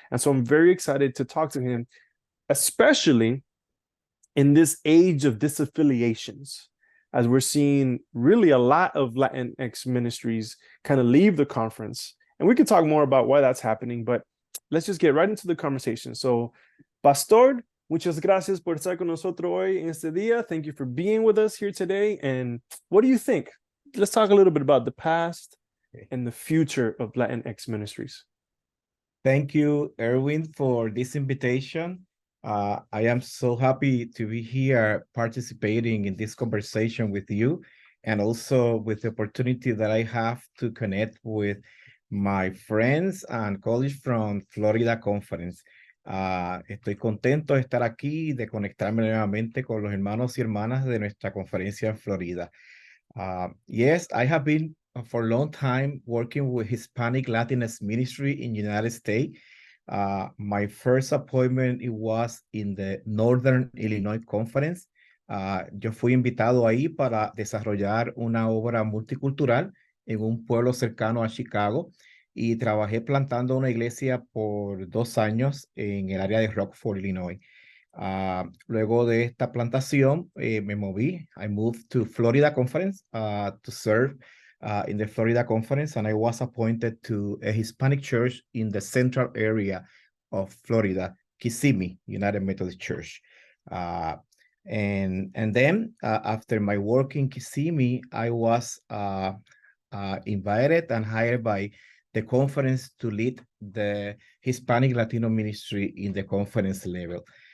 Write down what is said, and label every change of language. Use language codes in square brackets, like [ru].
[en] And so I'm very excited to talk to him, especially in this age of disaffiliations, as we're seeing really a lot of Latinx ministries kind of leave the conference. And we can talk more about why that's happening, but let's just get right into the conversation. [es] So, Pastor, muchas gracias por estar con nosotros hoy en este día. [en] Thank you for being with us here today. And what do you think? Let's talk a little bit about the past and the future of Latinx ministries. Thank you, Edwin, for this invitation. I am so happy to be here participating in this conversation with you, and also with the opportunity that I have to connect with my friends and colleagues from Florida Conference. [es] Estoy contento de estar aquí y de conectarme nuevamente con los hermanos y hermanas de nuestra conferencia en Florida. [en] Yes, I have been for a long time working with Hispanic Latinx Ministry in the United States. My first appointment it was in the Northern Illinois Conference. [es] Yo fui invitado ahí para desarrollar una obra multicultural en un pueblo cercano a Chicago, y trabajé plantando una iglesia por 2 años en el área de Rockford, Illinois. Luego de esta plantación, me moví. [en] I moved to Florida Conference to serve in the Florida Conference, and I was appointed to a Hispanic church in the central area of Florida, Kissimmee United Methodist Church. And then after my work in Kissimmee, I was invited and hired by the conference to lead the Hispanic Latino ministry in the conference level.